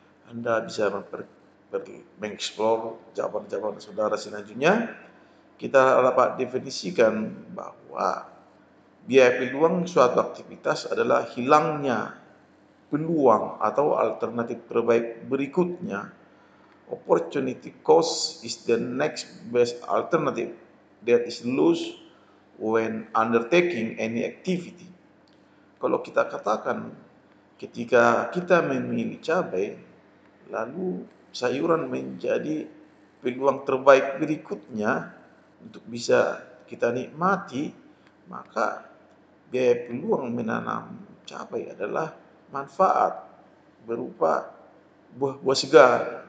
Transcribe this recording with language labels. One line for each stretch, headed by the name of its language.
Indonesian: Anda bisa mengeksplor jawaban-jawaban saudara selanjutnya. Kita dapat definisikan bahwa biaya peluang suatu aktivitas adalah hilangnya peluang atau alternatif terbaik berikutnya.
English: Opportunity cost is the next best alternative that is lost when undertaking any activity.
Indonesian: Kalau kita katakan ketika kita memilih cabai, lalu sayuran menjadi peluang terbaik berikutnya untuk bisa kita nikmati, maka biaya peluang menanam cabai adalah manfaat berupa buah-buah segar,